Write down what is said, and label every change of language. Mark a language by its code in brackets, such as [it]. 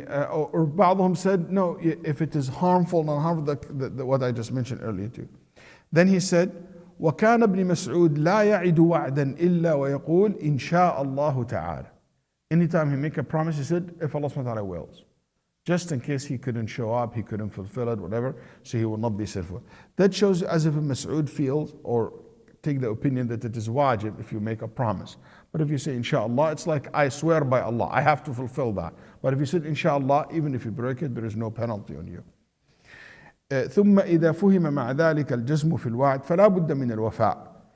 [en] Or بعضهم said no, if it is harmful, not harmful, what I just mentioned earlier too. Then he said, [ar] وكان ابن مسعود لا يعد وعدا إلا ويقول إن شاء الله تعالى. [en] Anytime he make a promise, he said, if Allah subhanahu wa ta'ala wills. Just in case he couldn't show up, he couldn't fulfill it, whatever, so he will not be sinful. That shows as if Mas'ud feels or take the opinion that it is wajib if you make a promise. But if you say inshallah, it's like I swear by Allah, I have to fulfill that. But if you said inshallah, even if you break it, there is no penalty on you. [ar] ثم إذا فهم مع ذلك الجزم في الوعد فلا بد من الوفاء.